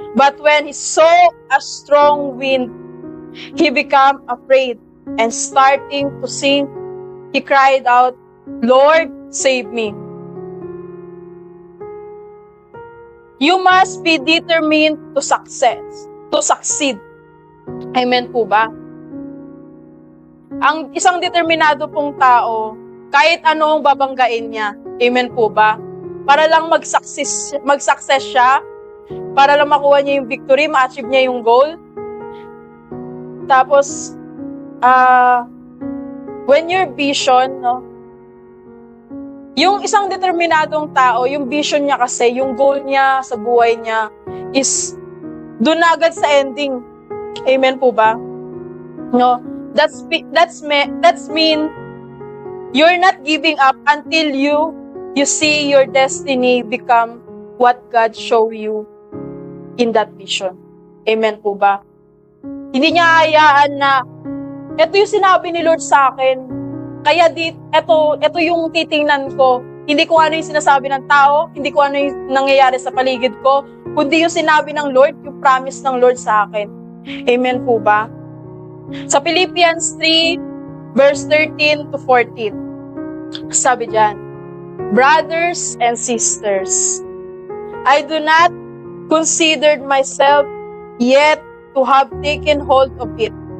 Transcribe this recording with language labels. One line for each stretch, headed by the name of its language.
English: But when he saw a strong wind, he became afraid, and starting to sink, he cried out, Lord, save me. You must be determined to succeed.
Filipino: Amen po ba? Ang isang determinado pong tao, kahit ano ang babanggain niya. Amen po ba? Para lang mag-success siya, para lang makuha niya yung victory, ma-achieve niya yung goal. Tapos, when your vision, no, yung isang determinadong tao, yung vision niya kasi, yung goal niya sa buhay niya is doon agad sa ending. Amen po ba?
English: No, that's mean you're not giving up until you see your destiny become what God show you in that vision.
Filipino: Amen po ba? Hindi niya hayaan na ito yung sinabi ni Lord sa akin. Kaya ito yung titingnan ko. Hindi ko ano yung sinasabi ng tao, hindi ko ano yung nangyayari sa paligid ko, kundi yung sinabi ng Lord, yung promise ng Lord sa akin. Amen po ba?
English: Sa Philippians 3, verse 13 to 14, sabi dyan, brothers and sisters, I do not consider myself yet to have taken hold of it.